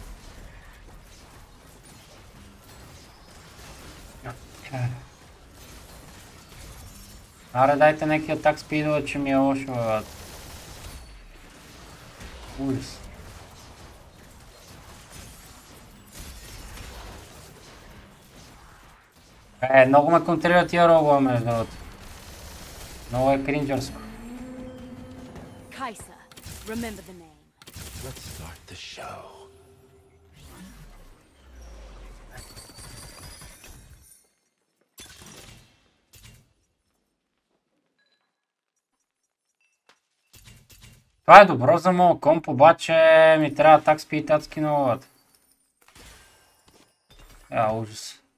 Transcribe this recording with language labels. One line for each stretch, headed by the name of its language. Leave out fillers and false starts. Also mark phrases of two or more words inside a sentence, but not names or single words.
Bulgarian: Аре, дайте някакви
English: attack speeds,
Bulgarian: че ми е лошо бе. Ужас. Много ме контрират тия рогове, между другото. Много е кринджърско.
English: Kai'Sa, remember the name. Let's start the show.
Bulgarian: Това е добро за моят комп, обаче ми трябва
English: attack speed
Bulgarian: адски много. Ужас.